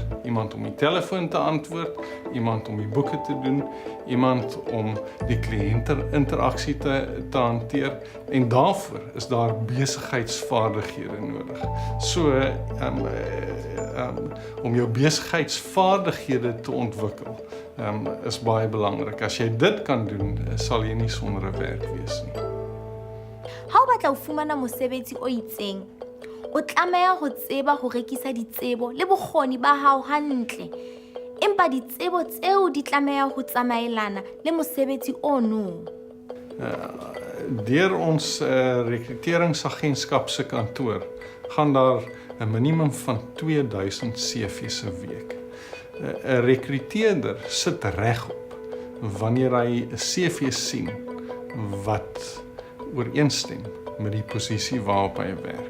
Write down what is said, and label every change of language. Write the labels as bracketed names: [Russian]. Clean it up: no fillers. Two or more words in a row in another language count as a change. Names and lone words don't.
[Afrikaans] Iemand om die telefoon te antwoord, iemand om die boeke te doen, iemand om die kliënteinteraksie te hanteer, en daarvoor is daar besigheidsvaardighede nodig. So om jou besigheidsvaardighede te ontwikkel is baie belangrik. As jy dit kan doen, sal jy nie sonder 'n werk wees nie. [Southern Sotho] Ha o batla ho fumana mosebetsi o itseng, o tlameha ho tseba ho rekisa ditsebo le bokgoni ba hao hantle. Empa ditsebo tseo di tlameha ho tsamaelana le mosebetsi ono. [Afrikaans] Deur ons rekruteringsagentskap se kantoor gaan daar 'n minimum van 2000 CV's 'n week. 'n Rekruteerder sit regop wanneer hy 'n CV sien wat ooreenstem met die posisie waarop hy werk.